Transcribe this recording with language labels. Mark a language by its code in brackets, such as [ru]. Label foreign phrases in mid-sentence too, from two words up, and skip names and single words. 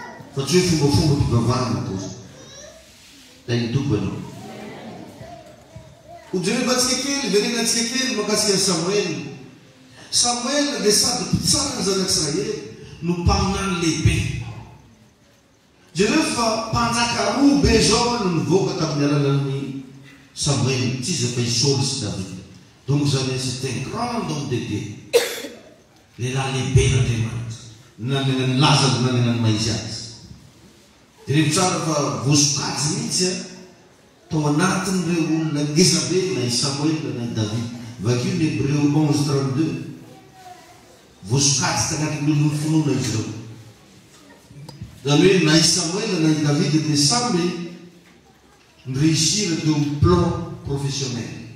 [mg] fa tsy hoe fombafomba mpivavahana kosa da ny tompo ianao hojerevantsika kely verenantsika kely makasika ny Samuel dia sady mpitsara ny zanak'Israely no mpaminany lehibe jereo fa mpanjaka roa be zao no nivoaka tamin'ny alalan'ny Samuel tsy izy fa i Saul sy David donc zany [fr] c'était un grand homme de Dieu [mg] lehilahy lehibe n'Andriamanitra nanenany lazany nanenany maizy azy dia tsara fa voasokajy mihitsy tao anatin'ireo olona ngezabe na i Samuel na i David vakio ny Hébreu 11:32 voasokajy tagnatin'ny olona finoana izy ireo zany hoe na i Samuel na i David dia samby réussir teo amin'ny [fr] plan professionnel